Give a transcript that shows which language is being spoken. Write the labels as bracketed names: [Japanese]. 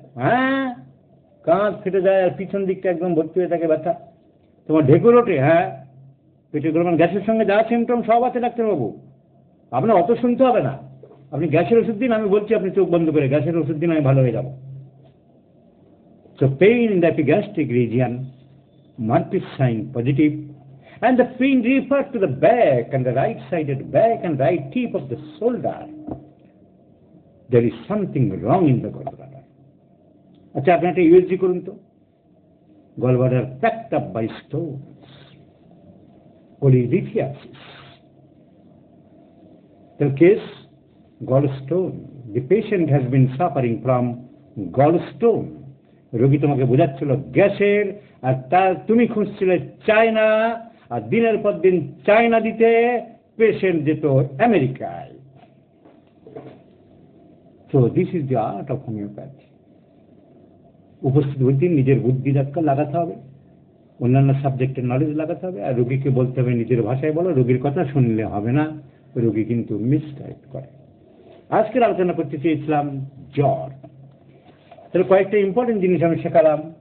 [Bangla] হ্যাঁ, কাঁধ ফেটে যায় আর পিছন দিকটা একদম ভর্তি হয়ে থাকে ব্যথা। তোমার ঢেকুর ওঠে? হ্যাঁ, পেটে গরম। গ্যাসের সঙ্গে যা সিমটম সব আছে ডাক্তারবাবু, আপনার অত শুনতে হবে না। আপনি গ্যাসের ওষুধ দিন, আমি বলছি আপনি চোখ বন্ধ করে গ্যাসের ওষুধ দিন, আমি ভালো হয়ে যাব। [English] So pain in the epigastric region, Marfis sign positive, and the pain refers to the back and the right-sided back and right tip of the shoulder. There is something wrong in the gallbladder. [Bangla] আচ্ছা, আপনি একটা USG করুন তো। [English] Gallbladder packed up by stones, polyrythmiasis. The case, gallstone. The patient has been suffering from gallstone. [Bangla] রোগী তোমাকে বোঝাচ্ছিল গ্যাসের, আর তার তুমি খুঁজছিলে চায়না, আর দিনের পর দিন চায়না দিতে পেশেন্ট যেত আমেরিকায়। [English] So this is the art of homeopathy. [Bangla] উপস্থিত বুদ্ধি, নিজের বুদ্ধি লাগাতে হবে, অন্যান্য সাবজেক্টের নলেজ লাগাতে হবে, আর রোগীকে বলতে হবে নিজের ভাষায় বলো। রোগীর কথা শুনলে হবে না, রোগী কিন্তু মিসগাইড করে। আজকের আলোচনা করতে চেয়েছিলাম জ্বর। তাহলে কয়েকটা ইম্পর্টেন্ট জিনিস আমি শেখালাম।